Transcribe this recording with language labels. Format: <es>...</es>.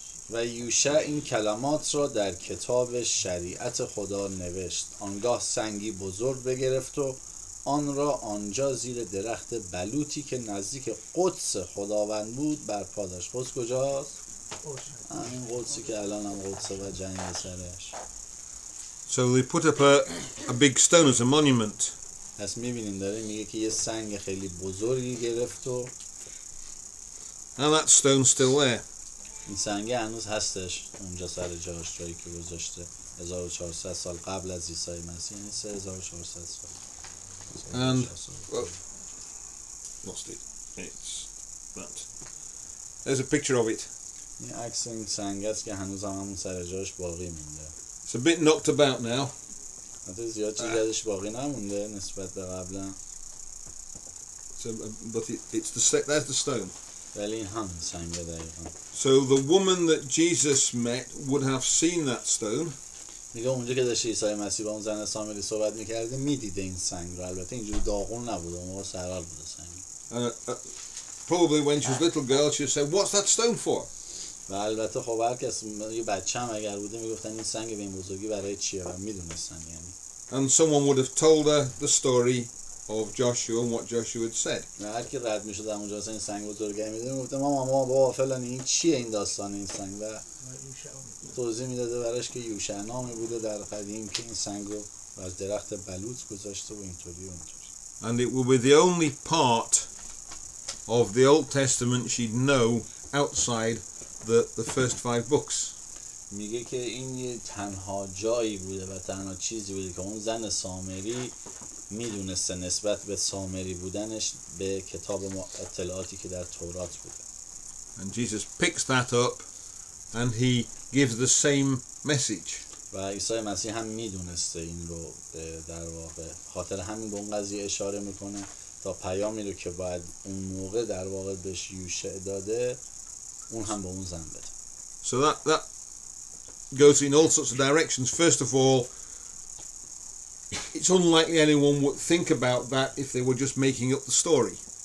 <fa>و یوشع این کلمات را در کتاب شریعت خدا نوشت. آنگاه سنگی بزرگ بگرفت و آن را آنجا زیر درخت بلوطی که نزدیک قدس خداوند بود برپا داشت. قدس کجاست؟ همین قدسی که الان هم قدسه و جنگ سرش.</fa> <en>So they put up a big stone as a monument.</en> <fa>پس میبینیم داره میگه که یه سنگ خیلی بزرگی گرفت و</fa> <en>And that stone's still there.</en> <fa>این سنگ هنوز هستش اونجا سر جاش جایی که گذاشته 1400 سال قبل از عیسی مسیح یعنی 3400 سال.</fa> <en>And lost it. It's that. There's a picture of it.</en> <fa>این عکس این سنگ است که هنوز هم همون سر جاش باقی مونده.</fa> <en>It's a bit knocked about now.</en> <fa>حتی زیاد چیزی ازش باقی نمونده نسبت به قبلا.</fa> <en>But that's the stone.</en> <fa>ولی این هم سنگ دقیقا.</fa> <en>So the woman that Jesus met would have seen that stone.</en> <fa>میگه اونجا که داشته عیسی مسیح با اون زن سامری صحبت میکرده میدیده این سنگ رو. البته اینجوری داغون نبوده اون موقع سرحال بوده سنگ.</fa> <en>Probably when she was a little girl she said what's that stone for?</en> <fa>و البته خب هر کس یه بچه هم اگر بوده میگفتن این سنگ به این بزرگی برای چیه و میدونستن یعنی.</fa> <en>And someone would have told her the story of Joshua and what Joshua had said.</en> <fa>و هر کی رد میشد اونجا این سنگ بزرگی میدونه میگفت ماما بابا فلان این چیه این داستان این سنگ و توضیح میداده براش که یوشع نامی بوده در قدیم که این سنگ رو از درخت بلوط گذاشته و اینطوری و اونطوری.</fa> <en>And it would be the only part of the Old Testament she'd know outside the first 5 books.</en> <fa>میگه که این یه تنها جایی بوده و تنها چیزی بوده که اون زن سامری میدونسته نسبت به سامری بودنش به کتاب اطلاعاتی که در تورات بوده.</fa> <en>And Jesus picks that up and he gives the same message.</en> <fa>و عیسی مسیح هم میدونسته این رو در واقع خاطر همین به اون قضیه اشاره میکنه تا پیامی رو که باید اون موقع در واقع بهش یوشع داده اون هم به اون زن بده.</fa> <en>So that goes in all sorts of directions. First of all, it's unlikely anyone would think about that if they were just making up the story.</en>